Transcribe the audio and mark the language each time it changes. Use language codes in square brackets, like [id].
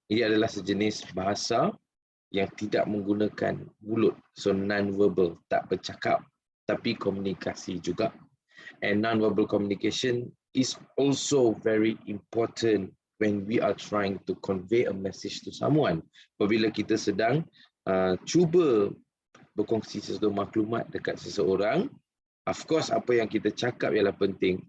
[ms] Ini adalah sejenis bahasa yang tidak menggunakan mulut, [en] so non-verbal, [ms] tak bercakap, tapi komunikasi juga. [en] And non-verbal communication is also very important when we are trying to convey a message to someone. [ms] Apabila kita sedang cuba berkongsi sesuatu maklumat dekat seseorang, [en] of course [ms] apa yang kita cakap ialah penting.